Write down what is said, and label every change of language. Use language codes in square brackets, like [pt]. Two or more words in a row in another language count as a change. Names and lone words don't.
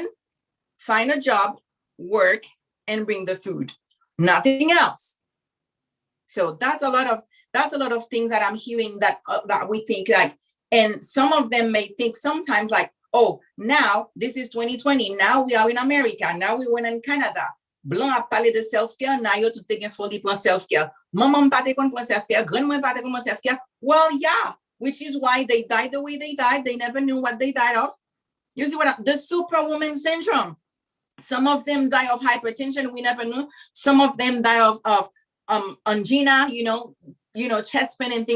[en] Find a job, work, and bring the food. Nothing else. So that's a lot of things that I'm hearing that we think like, and some of them may think sometimes like, oh, now this is 2020. Now we are in America. Now we went in Canada. [ht] Blanc a parlé de [en] self-care. Now you to take a fully plan self-care. [ht] Maman pa te kon plan self-care. Grandma pa te kon plan self-care. [en] Well, yeah, which is why they died the way they died. They never knew what they died of. You see the superwoman syndrome. Some of them die of hypertension. We never knew. Some of them die of angina, chest pain and thing.